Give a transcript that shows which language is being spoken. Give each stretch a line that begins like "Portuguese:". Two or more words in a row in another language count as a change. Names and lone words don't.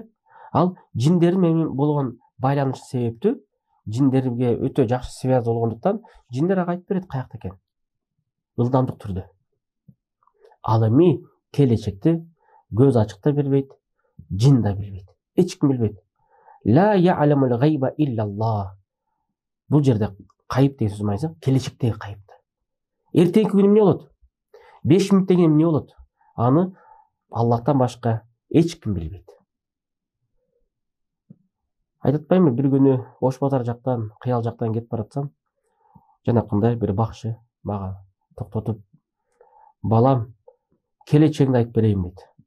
Kyrgyz: Ал жиндер менен болгон байланыш себептүү, жиндерге өтө жакшы связь болгондуктан жиндер ага айтып берет каякта экен. Ылдамдык түрдө. Ал эми келечекти көз ачык да билбейт, жин да билбейт. Эч ким билбейт.
Arabic: لا يعلم الغيب إلا الله.
Kyrgyz: Бул жерде кайып деген сөз майса, келечектеги кайыпты. Эртеңки күнү эмне болот? 5 мүнөттөн кийин эмне болот? Аны Аллахтан башка эч ким билбейт. Айтып атпаймынбы, бир күнү Ош базар жактан, Кыял жактан кетип баратсам, жанакындай бир бакчы мага токтотуп, балам, келечегиңди айтып берейин дейт.